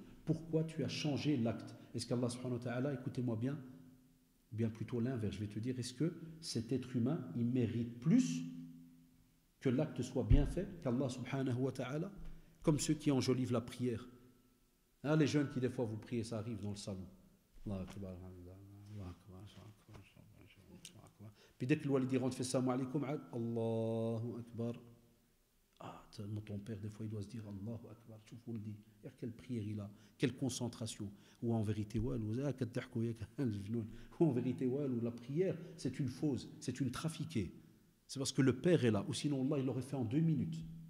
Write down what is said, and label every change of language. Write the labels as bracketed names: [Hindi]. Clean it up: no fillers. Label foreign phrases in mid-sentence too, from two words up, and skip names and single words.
[French] Pourquoi tu as changé l'acte? Est-ce qu'Allah [Arabic] سبحانه وتعالى, [French] écoutez-moi bien, bien plutôt l'inverse, je vais te dire, est-ce que cet être humain, il mérite plus que l'acte soit bien fait qu'Allah [Arabic] سبحانه وتعالى? [French] Comme ceux qui enjolivent la prière. Hein, les jeunes qui des fois vous priez, ça arrive dans le salon. [Arabic] الله أكبر، الله أكبر، الله أكبر. [French] Puis dès que le walidi rentre, fait [Arabic] سلام عليكم، الله أكبر. [French] Ah, ton père, des fois, il doit se dire [Arabic] الله أكبر, [French] tu vous le dis. Quelle prière il a, quelle concentration. Ou en vérité, ou en vérité, la prière, c'est une fausse, c'est une trafiquée. C'est parce que le père est là, ou sinon Allah, il l'aurait fait en 2 minutes.